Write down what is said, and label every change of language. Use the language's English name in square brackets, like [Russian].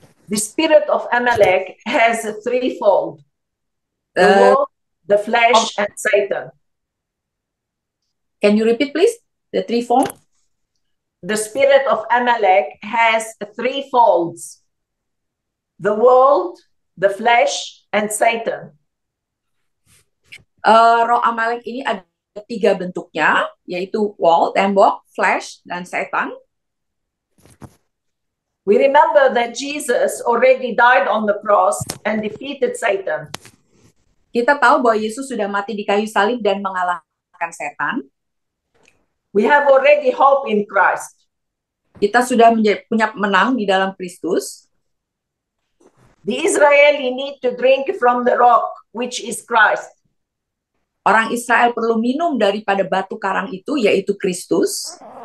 [English] The spirit of Amalek has a threefold: the world, the flesh, and Satan. Can you repeat, please? The threefold? The spirit of Amalek has three folds: the world, the flesh, and Satan. [Indonesian] Roh Amalek ini ada 3 bentuknya, yaitu wall, tembok, flesh, dan setan. [English] We remember that Jesus already died on the cross and defeated Satan. [Indonesian] Kita tahu bahwa Yesus sudah mati di kayu salib dan mengalahkan setan. [English] We have already hope in Christ. [Indonesian] Kita sudah punya menang di dalam Kristus. [English] The Israeli need to drink from the rock, which is Christ. [Indonesian] Orang Israel perlu minum daripada batu karang itu, yaitu Kristus.